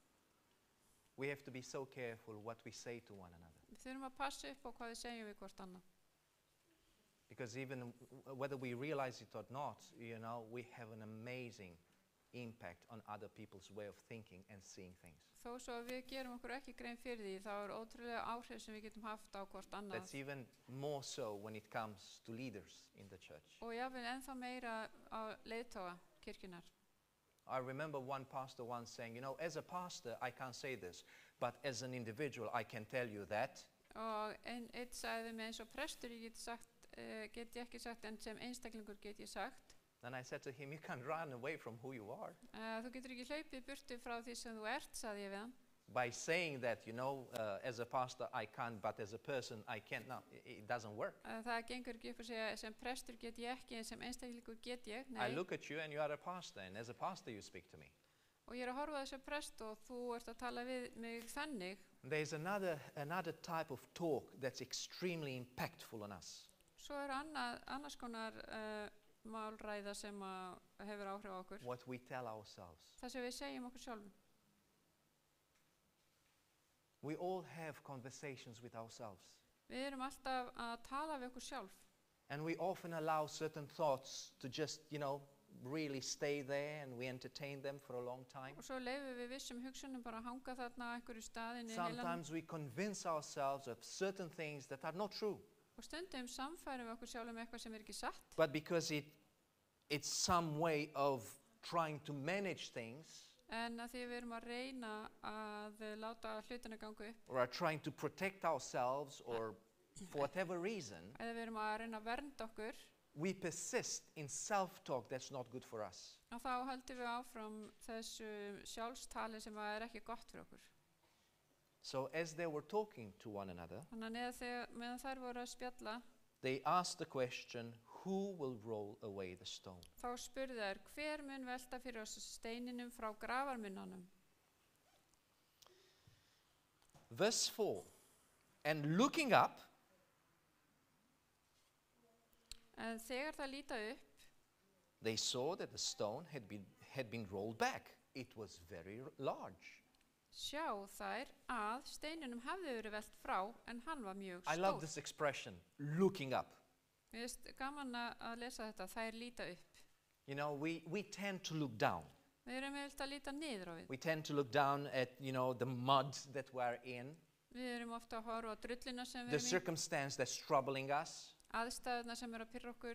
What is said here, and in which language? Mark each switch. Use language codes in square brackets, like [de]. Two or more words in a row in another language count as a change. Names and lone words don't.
[en] We have to be so careful what we say to one another. [is] Við þurfum að passa upp á hvað við segjum við hvort annað. [en] Because even whether we realize it or not, you know, we have an amazing impact on other people's way of thinking and seeing things. [is] Þó svo að við gerum okkur ekki grein fyrir því, þá ótrúlega áhrif sem við getum haft á hvort annað. [en] That's even more so when it comes to leaders in the church. [is] Og jáfnvel ennþá meira á leiðtoga kirkjunar. [en] I remember one pastor once saying, you know, as a pastor, I can't say this, but as an individual, I can tell you that. [is] Og einn sagði mig eins og prestur get ég ekki sagt, en sem einstaklingur get ég sagt. [en] And I said to him, you can't run away from who you are. [is] Þú getur ekki hlaupið burtu frá því sem þú ert, sagði ég við hann. [en] By saying that, you know, as a pastor, I can't, but as a person, I can't. No, it doesn't work. [is] Það gengur ekki upp að segja sem prestur get ég ekki, en sem einstaklingur get ég. [en] I [is] Nei, [en] look at you and you are a pastor, and as a pastor, you speak to me. [is] og ég að horfa á þessu prest og þú ert að tala við mig þannig. [en] There's another type of talk that's extremely impactful on us. [is] Svo annars konar málræða sem hefur áhrif á okkur. [en] What we tell ourselves. [is] Það sem við segjum okkur sjálfum. [en] We all have conversations with ourselves. [is] Við erum alltaf að tala við okkur sjálf. [en] And we often allow certain thoughts to just, really stay there, and we entertain them for a long time. [is] Og svo leyfum við vissum hugsunum bara að hanga þarna á einhverju staðinni [en] Sometimes we convince ourselves of certain things that are not true. [is] Og stundum samfærum við okkur sjálfum eitthvað sem ekki satt. [en] But because it's some way of trying to manage things, [is] En að því við erum að reyna að láta hlutina ganga upp, [en] or are trying to protect ourselves, or for whatever reason, [is] eða við erum að reyna að vernda okkur, [en] we persist in self-talk that's not good for us. [is] og þá höldum við áfram þessu sjálfstali sem er ekki gott fyrir okkur. [en] So as they were talking to one another, [is] Þannig að meðan þær voru að spjalla, [en] they asked the question, who will roll away the stone? [is] þá spurðu þær, hver mun velta fyrir oss steininum frá grafarmunnanum? [en] Verse 4, and looking up, [is] En þegar það líta upp, [en] they saw that the stone had been rolled back. It was very large. [is] sjá þær að steininum hafði verið velt frá, en hann var mjög [en] I love [is] stór. [en] this expression, looking up. [is] Mér finnst gaman að lesa þetta, þær líta upp. [en] We tend to look down. [is] Við erum yfirleitt að líta niður á við. [en] We tend to look down at, the mud that we're in, [is] Við erum ofta að horfa á drullina sem [en] the [is] við erum í, [en] circumstance that's troubling us, [is] aðstæðuna sem eru að pyrra okkur